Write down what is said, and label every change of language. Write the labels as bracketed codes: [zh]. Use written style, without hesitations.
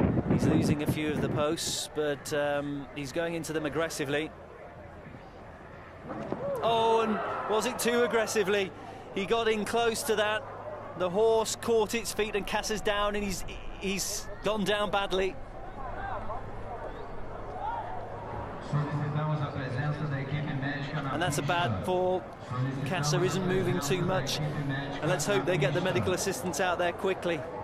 [en] He's losing a few of the posts, but he's going into them aggressively. Oh, and was it too aggressively? He got in close to that. The horse caught its feet and Kassa's down, and he's gone down badly. [pt] Solicitamos a presença da equipe médica na [en] and that's a bad fall. Casa isn't moving too much, and let's hope they get the medical assistance out there quickly.